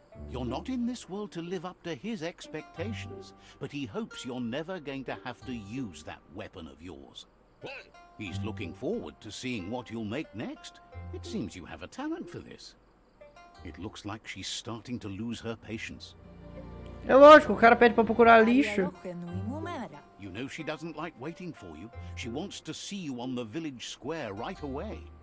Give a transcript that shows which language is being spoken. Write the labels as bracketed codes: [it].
[en] You're not in this world to live up to his expectations, but he hopes you're never going to have to use that weapon of yours. He's looking forward to seeing what you'll make next. It seems you have a talent for this. It looks like she's starting to lose her patience. [pt] É lógico, o cara pede pra procurar lixo. [en] You know she doesn't like waiting for you. She wants to see you on the village square right away.